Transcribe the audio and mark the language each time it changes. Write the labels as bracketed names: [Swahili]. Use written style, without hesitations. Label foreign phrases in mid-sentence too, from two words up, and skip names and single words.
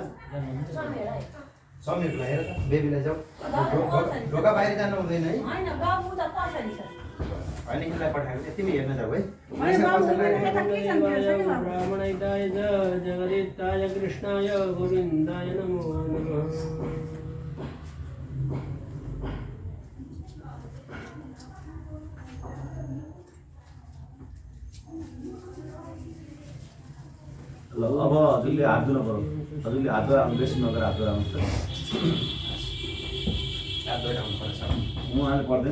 [Nepali] समीरलाई हेर त बेबीलाई जाऊ ढोका बाहिर जानु हुँदैन है होइन यसलाई पठाएको यतिमै हेर्न जाऊ है। [Sanskrit] ब्राह्मणहिताय जगदिताय कृष्णाय गोविन्दाय नमो नमः। [Nepali] ल अब हजुरले हात धुनु पर्यो। हजुरले हात धुएर आउनु बेसी नगरेर हात धुएर आउनु म आज पर्दैन।